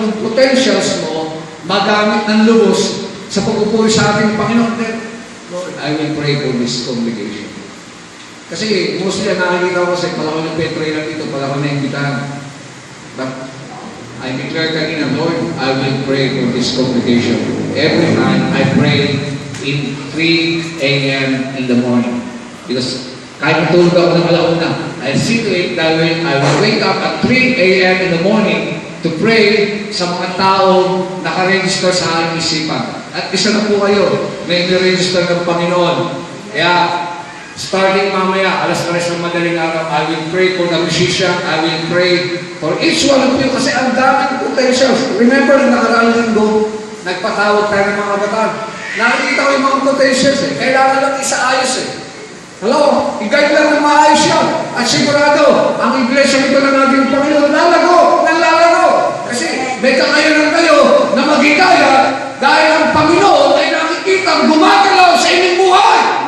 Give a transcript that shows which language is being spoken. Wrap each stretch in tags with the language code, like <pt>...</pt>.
<tl>Yung potentials mo, magamit ng lubos sa pagpupuri sa ating Panginoon.</tl> <en>Then, Lord, I will pray for this congregation.</en> <tl>Kasi mostly nakikita ko kasi pala ko ng Petro lang dito, pala ko na-imbitahan.</tl> <en>But I declare</en> <tl>kanina,</tl> <en>Lord, I will pray for this congregation. Every time I pray in 3 a.m. in the morning. Because</en> <tl>kahit matulog ako ng alauna,</tl> <en>I'll see to it that I will wake up at 3 a.m. in the morning to pray</en> <tl>sa mga taong nakaregister sa aking isipan. At isa na po kayo, may register ng Panginoon.</tl> <en>Kaya, starting</en> <tl>mamaya, alas 3 ng madaling araw,</tl> <en>I will pray for the musician, I will pray for each one of you</en> <tl>kasi ang daming potentials. Remember, nakaraang linggo, nagpatawag tayo ng mga kabataan. Nakikita ko yung mga potentials eh. Kailangan lang isaayos eh. Hello? I-guide lang ng maayos yan. At sigurado, ang iglesia nito ng ating Panginoon, lalago. Kasi may kakayanan kayo na magigaya dahil ang Panginoon ay nakikita gumagalaw sa inyong buhay.</tl>